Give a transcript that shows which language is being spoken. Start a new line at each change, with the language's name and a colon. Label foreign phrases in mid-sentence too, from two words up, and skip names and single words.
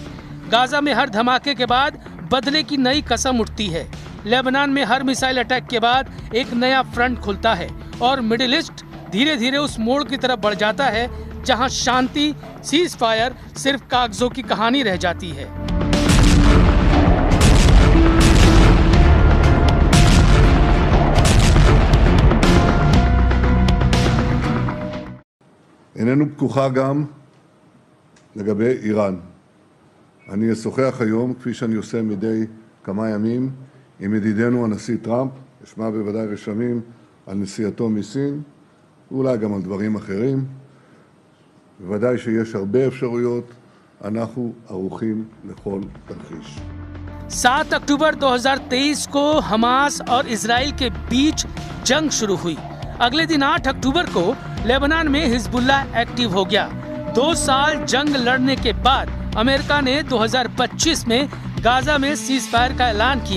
Hindi: गाजा में हर धमाके के बाद बदले की नई कसम उठती है। लेबनान में हर मिसाइल अटैक के बाद एक नया फ्रंट खुलता है और मिडिल ईस्ट धीरे धीरे उस मोड़ की तरफ बढ़ जाता है जहां शांति,
English: cease fire
Hindi: सिर्फ कागजों की कहानी रह जाती है।
Hebrew: איננו פקוחה גם לגבי איראן. אני אשוחח היום, כפי שאני עושה מדי כמה ימים, עם ידידנו הנשיא טראמפ, אשמע בוודאי רשמים על נסיעתו מסין, ואולי גם על דברים אחרים. בוודאי שיש הרבה אפשרויות, אנחנו ערוכים לכל תרחיש.
Hindi: 7 अक्टूबर 2023 को हमास और इजराइल के बीच जंग शुरू हुई। अगले दिन 8 अक्टूबर को लेबनान में हिजबुल्लाह एक्टिव हो गया। 2 साल जंग लड़ने के बाद अमेरिका ने 2025 में गाजा में
English: cease fire
Hindi: का ऐलान किया।